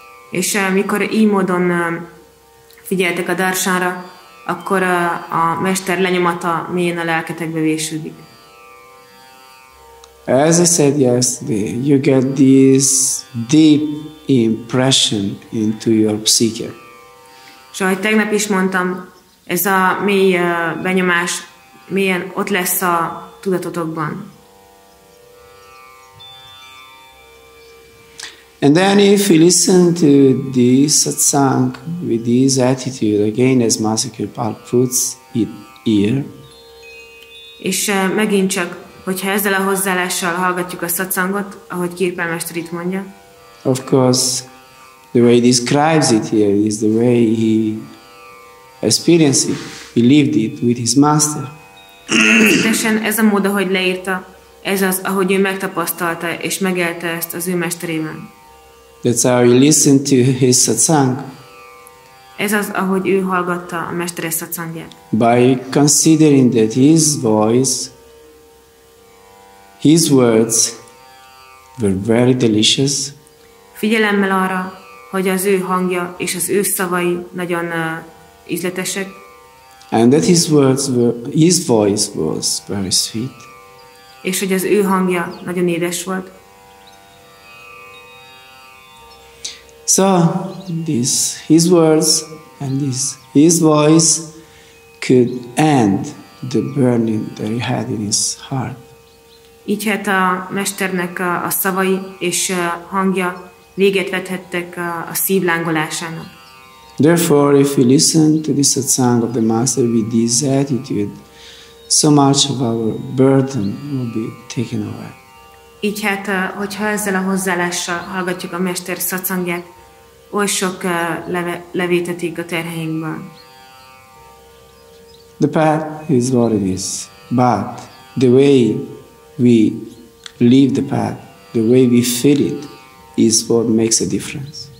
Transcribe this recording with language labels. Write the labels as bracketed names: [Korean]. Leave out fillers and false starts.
[Hungarian] És mikor így módon figyeltek a darshanra, akkor a Mester lenyomata mélyen a lelketekbe vésődik. [English] As I said yesterday, you get this deep impression into your psyche. [Hungarian] És ahogy tegnap is mondtam, ez a mély benyomás mélyen ott lesz a tudatotokban. [English] And then if you listen to this satsang with this attitude, again as Master Kripal puts it here, [Hungarian] és megint csak, hogyha ezzel a hozzáállással hallgatjuk a satsangot, ahogy Kirpál mester itt mondja, [English] of course, the way he describes it here is the way he experienced it, he lived it with his master. [Hungarian] Természetesen ez a mód, ahogy leírta, ez az, ahogy ő megtapasztalta és megélte ezt az ő mesterével. [English] That's how he listened to his satsang. [Hungarian] Ez az, ahogy ő hallgatta a mestere satsangját. [English] By considering that his voice, his words were very delicious. [Hungarian] Figyelemmel arra, hogy az ő hangja és az ő szavai nagyon ízletesek. [English] And that his voice was very sweet. [Hungarian] És hogy az ő hangja nagyon édes volt. [English] So, his words and his voice could end the burning that he had in his heart. [Hungarian] Így hát a mesternek a szavai és hangja véget vethettek a szív lángolásának. [English] Therefore, if we listen to the satsang of the Master with this attitude, so much of our burden will be taken away. [Hungarian] Így hát, hogyha ezzel a hozzáállással hallgatjuk a Mester Satsangját, oly sok levétetik a terheinkből. [English] The path is what it is, but the way we live the path, the way we feel it, is what makes a difference.